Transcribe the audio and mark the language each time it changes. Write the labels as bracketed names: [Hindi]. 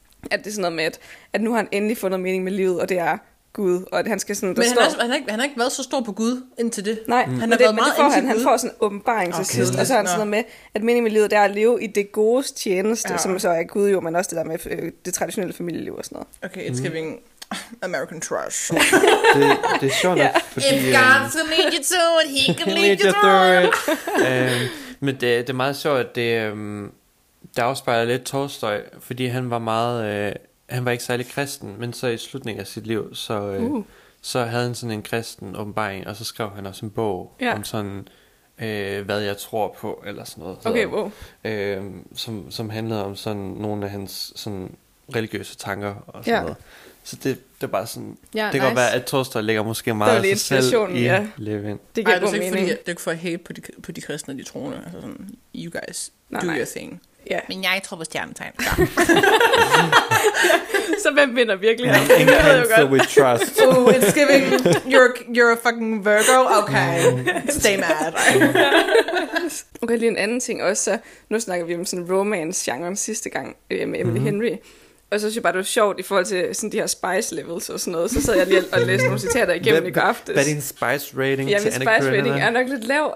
[Danish] At det er sådan noget med, at nu har han endelig fundet mening med livet, og det er... Gud, og at han skal sådan... Han har ikke været så stor på Gud indtil det. Nej, han har været meget indtil Gud. Han får sådan en åbenbaring til sidst, og så har han sådan noget med, at meningen med livet er at leve i det godes tjeneste, som så er Gud jo, men også det der med det traditionelle familieliv og sådan noget. [English] Okay, it's giving American trash. [Danish] det er sjovt nok, fordi... [English] If God's gonna lead you to it, he can lead you through it. [Danish] Men det er meget sjovt, at det afspejler lidt Tolstoj, fordi han var meget... Han var ikke særlig kristen, men så i slutningen af sit liv, så så havde han sådan en kristen åbenbaring, og så skrev han også en bog om sådan, hvad jeg tror på, eller sådan noget. [English] Okay, wow. [Danish] Som handlede om sådan nogle af hans sådan religiøse tanker og sådan noget. Så det er bare sådan, det kan godt være, at Torsten ligger måske meget af sig selv i Levin. Det giver god mening. Det er ikke for at hate på de kristne og de troende. Altså sådan, [English] you guys, do your thing. [Danish] Ja. Men jeg tror på stjernetegn. Så hvem vinder virkelig? [English] En cancer with trust. Ooh, it's giving, you're a fucking Virgo? Okay, stay mad. [Danish] Okay, lige en anden ting også. Så nu snakker vi om sådan romance-genre sidste gang med Emily Henry. Og så synes jeg bare, det var sjovt i forhold til sådan de her spice levels og sådan noget. Så sad jeg lige og læste nogle citater igennem i går aftes. Hvad er din spice rating til Anna Karenina? Ja, spice rating er nok lidt lav.